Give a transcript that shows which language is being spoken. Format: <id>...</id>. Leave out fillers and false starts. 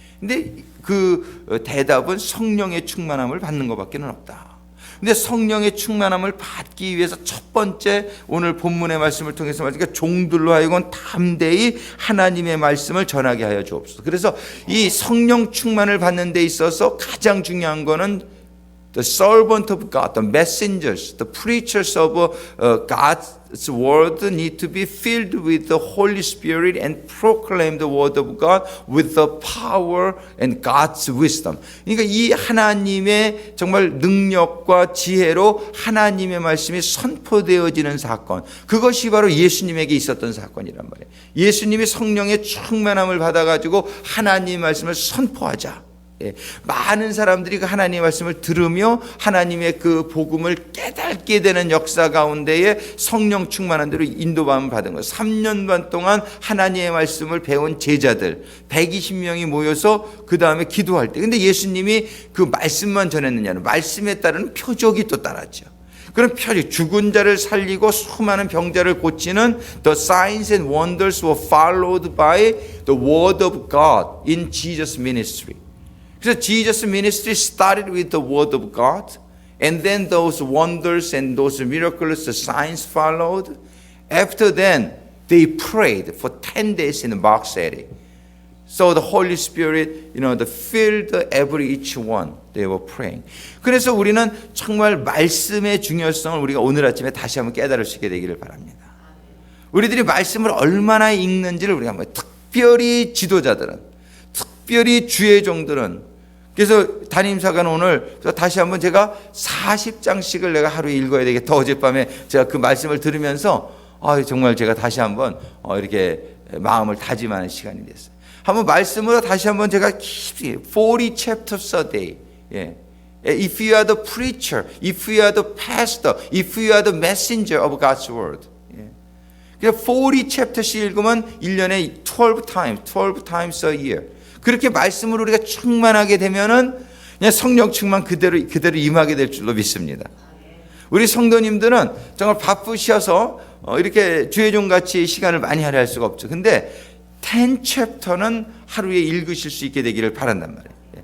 <ko>근데 그 대답은 성령의 충만함을 받는 것밖에는 없다. 근데 성령의 충만함을 받기 위해서 첫 번째 오늘 본문의 말씀을 통해서 말하니까 종들로 하여금 담대히 하나님의 말씀을 전하게 하여 주옵소서. 그래서 이 성령 충만을 받는 데 있어서 가장 중요한 거는</ko> <en>the servant of God, the messengers, the preachers of God's word need to be filled with the Holy Spirit and proclaim the word of God with the power and God's wisdom.</en> <ko>그러니까 이 하나님의 정말 능력과 지혜로 하나님의 말씀이 선포되어지는 사건, 그것이 바로 예수님에게 있었던 사건이란 말이에요. 예수님이 성령의 충만함을 받아가지고 하나님의 말씀을 선포하자. 많은 사람들이 그 하나님의 말씀을 들으며 하나님의 그 복음을 깨닫게 되는 역사 가운데에 성령 충만한 대로 인도함을 받은 거예요. 3년 반 동안 하나님의 말씀을 배운 제자들 120명이 모여서 그 다음에 기도할 때, 근데 예수님이 그 말씀만 전했느냐는 말씀에 따른 표적이 또 따랐죠. 그런 표적, 죽은 자를 살리고 수많은 병자를 고치는</ko> <en>the signs and wonders were followed by the word of God in Jesus' ministry.</en> <ko>그래서</ko> <en>Jesus' ministry started with the word of God, and then those wonders and those miracles, the signs followed. After then, they prayed for 10 days in the box setting. So the Holy Spirit, they filled each one. They were praying.</en> <ko>그래서 우리는 정말 말씀의 중요성을 우리가 오늘 아침에 다시 한번 깨달을 수 있게 되기를 바랍니다. 우리들이 말씀을 얼마나 읽는지를 우리가 한번, 특별히 지도자들은, 특별히 주의 종들은. 그래서 담임사관은 오늘 다시 한번 제가 40장씩을 내가 하루에 읽어야 되겠다. 어젯밤에 제가 그 말씀을 들으면서 정말 제가 다시 한번 이렇게 마음을 다짐하는 시간이 됐어요. 한번 말씀으로 다시 한번 제가 깊이 40</ko> <en>chapters a day. If you are the preacher, if you are the pastor, if you are the messenger of God's word.</en> <ko>그러니까</ko> <en>40 chapters</en> <ko>읽으면 1년에</ko> <en>12 times a year.</en> <ko>그렇게 말씀으로 우리가 충만하게 되면은 그냥 성령 충만 그대로 임하게 될 줄로 믿습니다. 우리 성도님들은 정말 바쁘셔서 이렇게 주의종 같이 시간을 많이 할애할 수가 없죠. 근데 10 챕터는 하루에 읽으실 수 있게 되기를 바란단 말이에요.</ko>